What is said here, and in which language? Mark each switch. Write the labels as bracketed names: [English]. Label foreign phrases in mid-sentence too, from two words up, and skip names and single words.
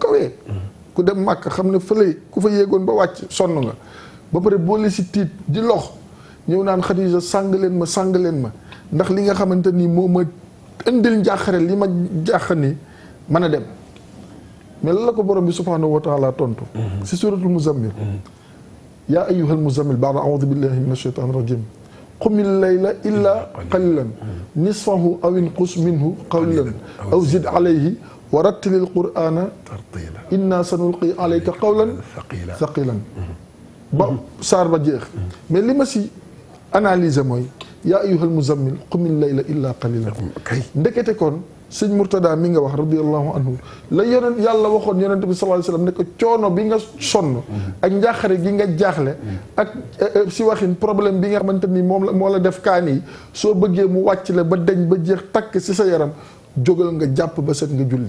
[Wolof] kawee ku dem màkk xam ne fële ku fa yéegoon ba wàcc sonn nga ba pare boole si tiit di lox ñëw naan Xadija sàng leen ma ndax li nga xamante ni moo ma indil njaaxare li ma jaax ni mën a dem mais lan la ko borom bi [Arabic] سبحانه وتعالى [Wolof] tontu si [Arabic] سورة المزمل يا أيها المزمل بعد أعوذ بالله من الشيطان الرجيم قم الليل إلا قليلا نصفه أو انقص منه قليلا أو زد عليه ورتل القرآن ترتيلا إنا سنلقي عليك قولا ثقيلا [Wolof] ba saar ba jeex mais li ma si analyser mooy [Arabic] يا أيها المزمل قم الليل إلا قليلا [Wolof] ndekete kon sëñ Murtada mi nga wax [Arabic] رضي الله عنه [Wolof] la yonent yàlla waxoon yonent bi [Arabic] صلى الله عليه وسلم [Wolof] ne ko coono bi nga sonn ak njaaxare gi nga jaaxle ak si waxin problème bi nga xamante ni moo la def kaan yi soo bëggee mu wàcc la ba deñ ba jeex takk si sa yaram jógal nga jàpp ba set nga julli.